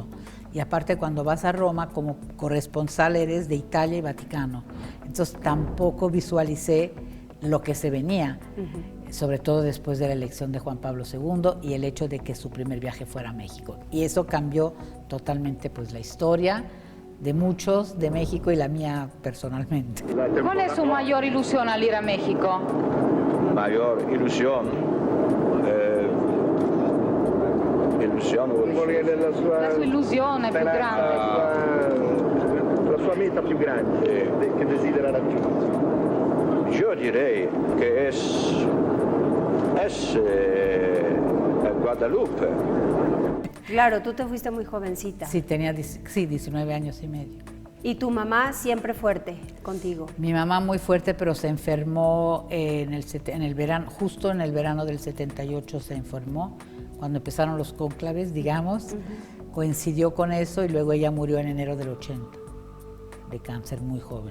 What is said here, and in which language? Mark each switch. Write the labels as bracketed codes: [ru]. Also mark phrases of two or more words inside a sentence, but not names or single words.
[es] Y aparte cuando vas a Roma como corresponsal eres de Italia y Vaticano, entonces tampoco visualicé lo que se venía, sobre todo después de la elección de Juan Pablo II y el hecho de que su primer viaje fuera a México. Y eso cambió totalmente pues la historia de muchos de México y la mía personalmente. ¿Cuál es su mayor ilusión al ir a México? Mayor ilusión. [it] La sua illusione più grande. La sua meta più grande che desidera raggiungere. [es] Yo direi que es Guadalupe. Claro, tú te fuiste muy jovencita. Sí, tenía 19 años y medio. ¿Y tu mamá siempre fuerte contigo? Mi mamá muy fuerte, pero se enfermó en el verano, justo en el verano del 78 se enfermó, cuando empezaron los cónclaves, digamos, coincidió con eso y luego ella murió en enero del 80, de cáncer muy joven.